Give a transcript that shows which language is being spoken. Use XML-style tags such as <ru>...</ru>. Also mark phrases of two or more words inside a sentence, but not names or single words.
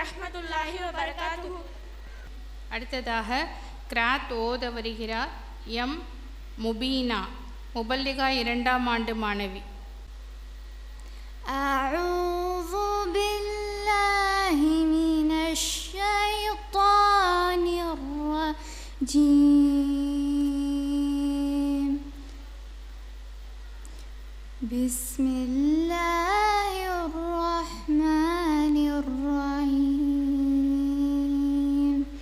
<ar>ورحمة الله وبركاته.</ar> <ta>அடுத்ததாக கிராத் ஓத வருகிறார் எம் முபீனா, முபல்லிகா 2ஆம் ஆண்டு மாணவி.</ta> <ar>أعوذ بالله من الشيطان الرجيم. بسم الله الرحمن الرحيم.</ar>